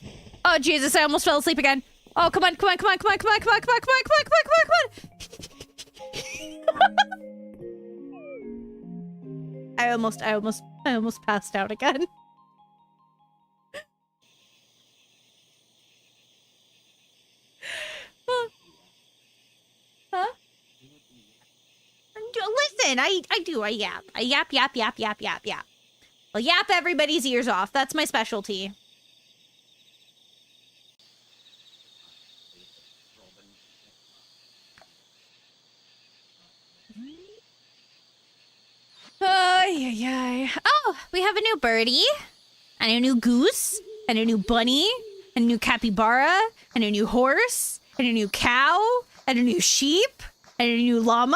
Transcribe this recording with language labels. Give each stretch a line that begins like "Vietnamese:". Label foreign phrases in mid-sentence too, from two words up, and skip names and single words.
English: Oh, Jesus, I almost fell asleep again. Oh, come on, come on, come on, come on, come on, come on, come on, come on, come on, come on, come on, come on. I almost passed out again. Huh? Listen, I do. I yap. I yap, yap, yap, yap, yap, yap. I'll yap everybody's ears off. That's my specialty. Oh, we have a new birdie, and a new goose, and a new bunny, and a new capybara, and a new horse, and a new cow, and a new sheep, and a new llama.